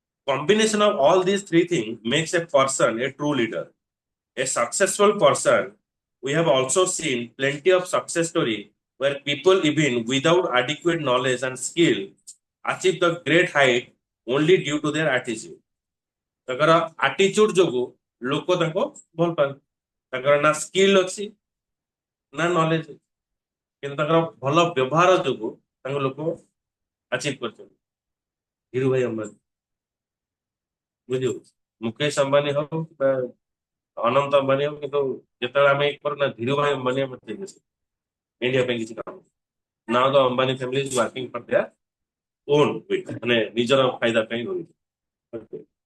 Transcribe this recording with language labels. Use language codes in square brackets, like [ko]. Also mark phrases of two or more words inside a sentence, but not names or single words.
[en] combination of all these three things makes a person a true leader. A successful person, we have also seen plenty of success story where people even without adequate knowledge and skill achieve the great height only due to their attitude. [or] ତାଙ୍କର ଆଟିଚ୍ୟୁଡ ଯୋଗୁ ଲୋକ ତାଙ୍କୁ ଭଲ ପାଆନ୍ତି। ତାଙ୍କର ନା ସ୍କିଲ୍ ଅଛି ନା ନଲେଜ ଅଛି, କିନ୍ତୁ ତାଙ୍କର ଭଲ ବ୍ୟବହାର ଯୋଗୁ ତାଙ୍କ ଲୋକ ଆଚିଭ କରିଛନ୍ତି। ଧୀରୁ ଭାଇ ଅମ୍ବାନୀ, ବୁଝିହେଉଛି, ମୁକେଶ ଅମ୍ବାନୀ ହଉ ବା ଅନନ୍ତ ଅମ୍ବାନୀ ହଉ, କିନ୍ତୁ ଯେତେବେଳେ ଆମେ କରୁନା ଧୀରୁ ଭାଇ ଅମ୍ବାନୀ ଆମେ ଇଣ୍ଡିଆ ପାଇଁ କିଛି କାମ ନାଉ [en] the Ambani family is working for their own with, [or] ମାନେ ନିଜର ଫାଇଦା ପାଇଁ ରହୁଛି।